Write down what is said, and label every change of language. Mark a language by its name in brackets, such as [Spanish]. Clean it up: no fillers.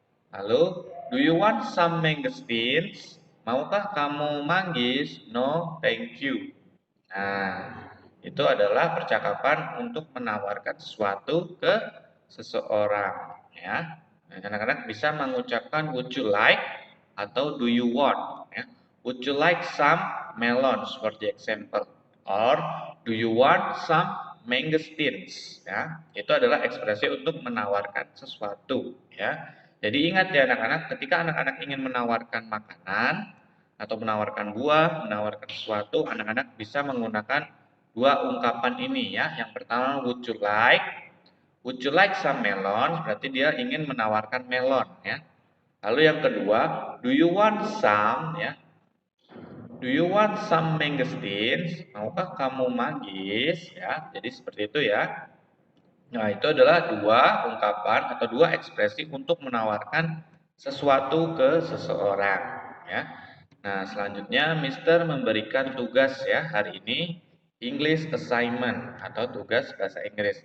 [Indonesian] Lalu, [English] do you want some mangosteens? [Indonesian] Maukah kamu manggis? [English] No, thank you. [Indonesian] Nah, itu adalah percakapan untuk menawarkan sesuatu ke seseorang, ya. Nah, anak-anak bisa mengucapkan would you like atau do you want, ya. [English] Would you like some melons for the example, or do you want some mangosteens, ya. [Indonesian] Itu adalah ekspresi untuk menawarkan sesuatu, ya. Jadi ingat ya anak-anak, ketika anak-anak ingin menawarkan makanan atau menawarkan buah, menawarkan sesuatu, anak-anak bisa menggunakan dua ungkapan ini ya. Yang pertama [English] would you like some melon, [Indonesian] berarti dia ingin menawarkan melon ya. [English] Lalu yang kedua, do you want some ya. Do you want some mangosteens? [Indonesian] Maukah kamu manggis ya? Jadi seperti itu ya. Nah, itu adalah dua ungkapan atau dua ekspresi untuk menawarkan sesuatu ke seseorang ya. Nah, selanjutnya Mister memberikan tugas ya hari ini English assignment atau tugas bahasa Inggris.